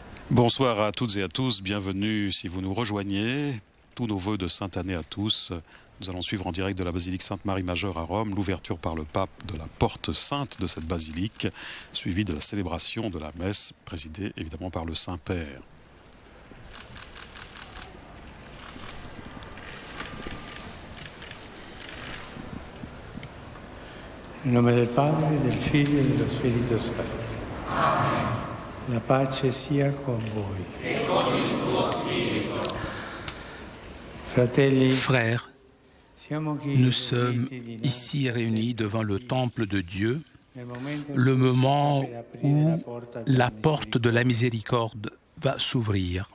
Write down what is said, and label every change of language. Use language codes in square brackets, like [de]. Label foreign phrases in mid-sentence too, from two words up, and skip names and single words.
[fr] Bonsoir à toutes et à tous, bienvenue si vous nous rejoignez. Tous nos vœux de sainte année à tous. Nous allons suivre en direct de la basilique Sainte-Marie-Majeure à Rome l'ouverture par le pape de la porte sainte de cette basilique, suivie de la célébration de la messe, présidée évidemment par le Saint-Père. [it] Nel nome del Padre, del Figlio e dello Spirito Santo. Amen. La pace sia con voi. E con il tuo spirito. Fratelli, [fr] Frères, nous sommes ici réunis devant le temple de Dieu, le moment où la porte de la miséricorde va s'ouvrir.